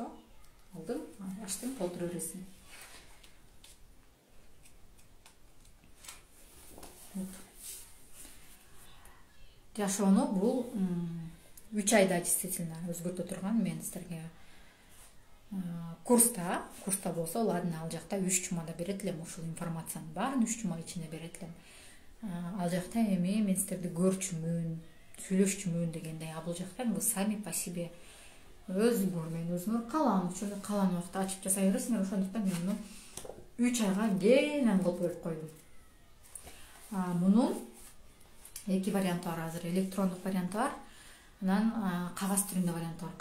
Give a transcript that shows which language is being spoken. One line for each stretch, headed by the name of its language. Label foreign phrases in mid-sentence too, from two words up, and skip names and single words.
Kyrgyz: Алдым, ачтым, толтура бересиң. Жашоону бул 3 айда действительно өзгөртө турган. Мен силерге курста болсо ладно, ал жакта 3 жумада берет элем ушул информациянын баарын 3 жума ичинде берет элем. Ал жакта эми мен сиздерди көрчүмүн, сүйлөшчүмүн дегендей, бул жакта бул
Russian: сами по себе
Kyrgyz: өзүңөр менен өзүңөр каалаган учурда каалаган убакта ачып жасай бересиңер. Ошондуктан мен муну 3 айга кенен кылып бөлүп койдум. Мунун эки варианты бар азыр. Электрондук варианты бар, анан кагаз түрүндө варианты бар.